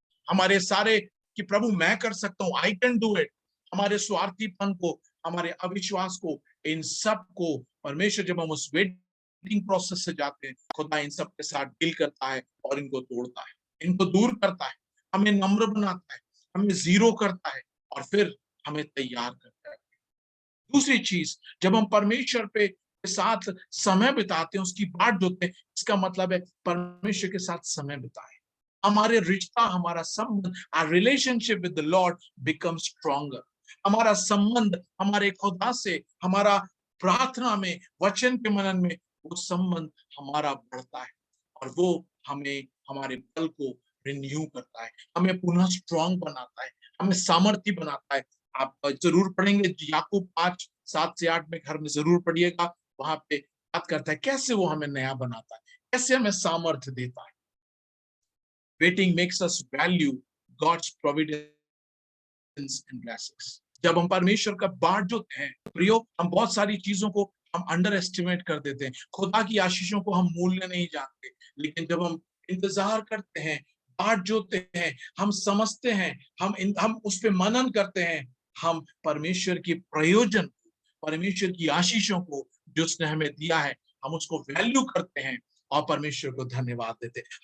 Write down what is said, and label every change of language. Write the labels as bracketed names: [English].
[Hindi] हमारे सारे कि प्रभु मैं कर सकता हूँ, आई कैन डू इट, हमारे स्वार्थीपन को, हमारे अविश्वास को, इन सब को परमेश्वर, जब हम उस वेटिंग प्रोसेस से जाते हैं, खुदा इन सब के साथ डील करता है और इनको तोड़ता है, इनको दूर करता है, हमें नम्र बनाता है, हमें जीरो करता है और फिर हमें तैयार करता है। दूसरी चीज, जब हम परमेश्वर पे साथ समय बिताते हैं, उसकी बाट जोते हैं, इसका मतलब है परमेश्वर के साथ समय बिताएं। हमारे रिश्ता, हमारा संबंध, [English] our relationship with the Lord becomes stronger. [Hindi] हमारा संबंध हमारे खुदा से, हमारा प्रार्थना में, वचन के मनन में, वो संबंध हमारा बढ़ता है और वो हमें, हमारे बल को रिन्यू करता है, हमें पुनः स्ट्रांग बनाता है, हमें सामर्थ्य बनाता है। आप जरूर पढ़ेंगे याकूब 5:7-8 में, घर में जरूर पढ़िएगा, वहां पे बात करता है कैसे वो हमें नया बनाता है, कैसे हमें सामर्थ्य देता है। [English] Waiting makes us value God's providence and blessings. [Hindi] जब हम परमेश्वर का बाट जोते हैं प्रियो, हम बहुत सारी चीजों को हम अंडर एस्टिमेट कर देते हैं, खुदा की आशीषों को हम मूल्य नहीं जानते, लेकिन जब हम इंतजार करते हैं, बाट जोते हैं, हम समझते हैं, हम उस पे मनन करते हैं, हम परमेश्वर की प्रयोजन, परमेश्वर की आशीषों को जो उसने हमें दिया है, हम उसको वैल्यू करते हैं और परमेश्वर को धन्यवाद देते हैं।